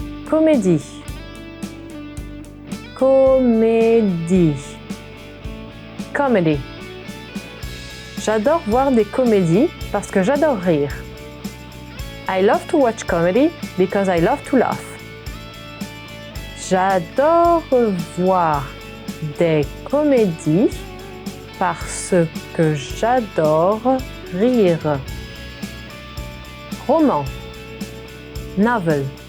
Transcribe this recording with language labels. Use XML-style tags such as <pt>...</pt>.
<fr>Comédie. Comédie.</fr> <en>Comedy.</en> <fr>J'adore voir des comédies parce que j'adore rire.</fr> <en>I love to watch comedy because I love to laugh.</en> <fr>J'adore voir des comédies parce que j'adore rire. Roman.</fr> <en>Novel.</en>